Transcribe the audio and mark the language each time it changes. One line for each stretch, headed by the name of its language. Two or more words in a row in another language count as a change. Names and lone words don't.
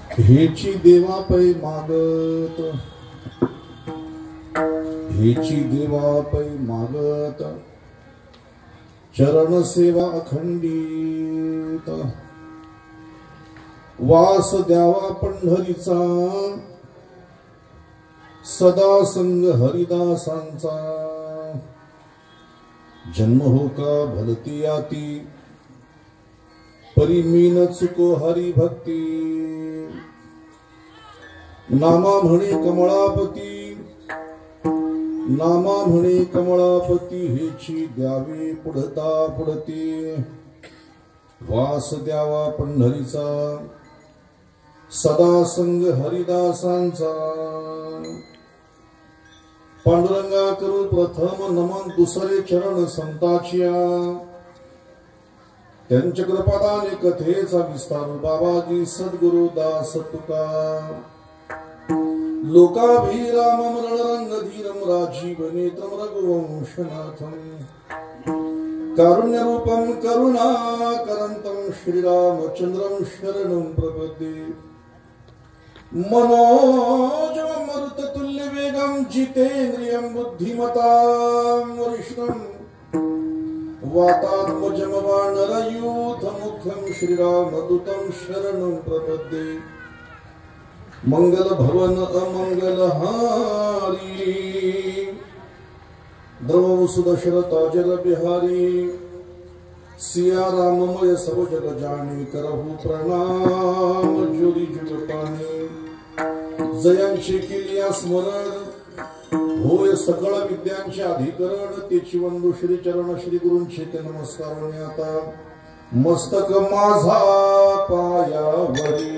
Marathi: हेची देवा पै मागत, हेची देवा पै मागत, चरण सेवा अखंडित, वास द्यावा पंढरीचा, सदा संग हरिदासांचा, जन्म हो का भलती याती, परी मीन चुको हरी भक्ती, नामा म्हणे कमळापती, नामा म्हणे कमळापती, हेची द्यावी पुढता पुढती, वास द्यावा पंढरीचा, सदा संग हरिदासांचा, पांडुरंगा करू प्रथम नमन, दुसरे चरण संताचिया, त्यांच्या कृपादाने कथेचा विस्तार, बाबाजी सद्गुरु दास तुका,
Sanskrit: लोकाभिरामम रणरंगधीरम राजीव नेत्रम रघुवंशनाथम, कारुण्यरूपम करुणाकरंतम श्रीरामचंद्रम शरणं प्रपद्ये, मनोजवं मरुततुल्यवेगं जितेन्द्रियं बुद्धिमतां वरिष्ठं, वातात्मजमवानरयूथमुखं श्रीरामदूतं शरणं प्रपद्ये,
Awadhi: मंगल भवन अमंगलहारी, द्रवसुदशरथ जल बिहारी, सिया राममय सब जग जाने, करहु प्रणाम जोरी जुगपाने,
Marathi: जयांचे केलिया स्मरण, होय सकळ विद्यांचे अधिकरण, तेची वंदू श्री चरण श्री गुरूंचे ते नमस्कार, आता मस्तक माझा पायावरी,